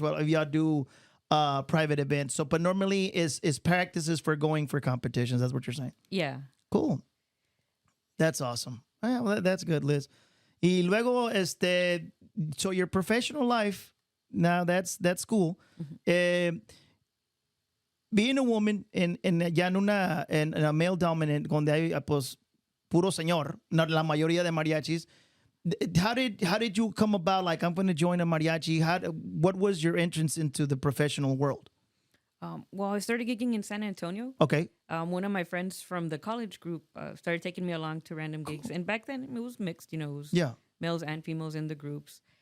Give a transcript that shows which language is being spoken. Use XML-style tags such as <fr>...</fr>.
<en>Well, if y'all do private events, but normally is practices for going for competitions. That's what you're saying. Yeah. Cool. That's awesome. Yeah, well, that's good, Liz.</en> <es>Y luego,</es> <en>so your professional life, now that's cool. Being a woman in a male dominant,</en> <es>donde hay pues puro señor, la mayoría de mariachis.</es> <en>How did you come about? Like, I'm going to join a mariachi. What was your entrance into the professional world? Well, I started gigging in San Antonio. Okay. One of my friends from the college group started taking me along to random gigs. And back then it was mixed, it was males and females in the groups.</en>